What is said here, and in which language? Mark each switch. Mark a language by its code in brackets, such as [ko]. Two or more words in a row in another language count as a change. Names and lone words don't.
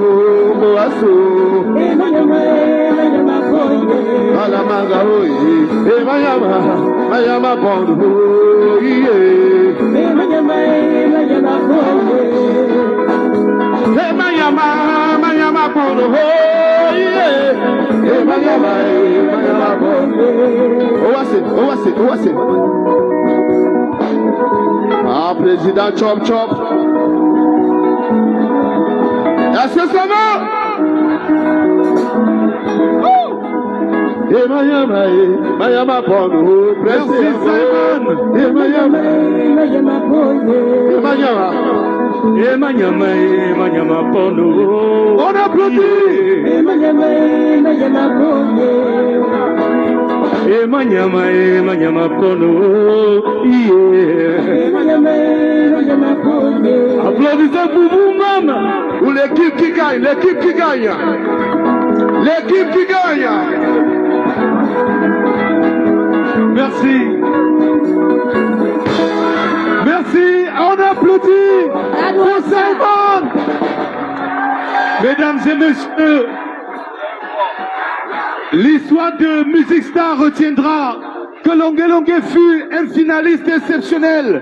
[fr] et Mayama, Mayama, Bondo, la manga, et Mayama, Mayama, Bondo, et Mayama, Mayama, Bondo, et Mayama, Mayama, Bondo, et Mayama, Mayama, Bondo. Ah, président Chop Chop. Est-ce que ça va? Et Mayama, Mayama Bondo, président Simon. Et Mayama, Mayama Bondo. Et Mayama, et Mayama, Mayama Bondo. On applaudit. Et Mayama, Mayama Bondo. Et Mayama Bondo. Et Mayama, Mayama Bondo. Applaudissez pour vous-même. Ou l'équipe qui gagne, l'équipe qui gagne. L'équipe qui gagne. Merci. Merci. On applaudit pour Simon. Mesdames et messieurs, l'histoire de Music Star retiendra que Longue Longue fut un finaliste exceptionnel.